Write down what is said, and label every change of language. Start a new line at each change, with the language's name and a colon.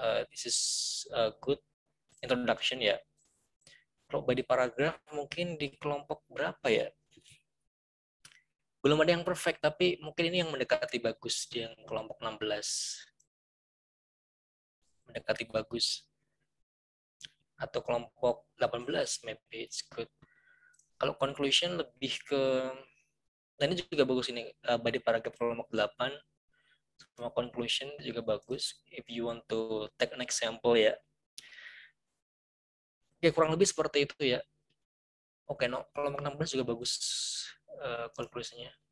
English: This is a good introduction
Indonesian: ya. Kalau body paragraph mungkin di kelompok berapa ya? Belum ada yang perfect, tapi mungkin ini yang mendekati bagus di yang kelompok 16. Mendekati bagus. Atau kelompok 18,
English: maybe it's good.
Indonesian: Kalau conclusion lebih ke, dan ini juga bagus ini, body paragraph kelompok 8, sama conclusion juga bagus.
English: If you want to take an example ya.
Indonesian: Ya kurang lebih seperti itu ya. Oke, no, kelompok 16 juga bagus konklusinya.